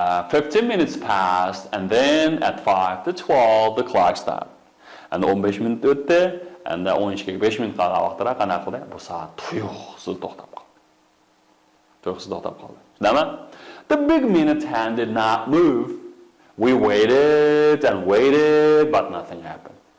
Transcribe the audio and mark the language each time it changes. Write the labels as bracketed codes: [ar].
[en] 15 minutes passed, and then at 5 to 12 the clock stopped. [uz] And 15 minut o'tdi, and 12 5 minut qolgan vaqtda qanaqa qildi? Bu soat tuyuqsiz to'xtab qoldi. Tuyuqsiz to'xtab qoldi. Shunaqa? [en] The big minute hand did not move. We waited and waited, but nothing happened.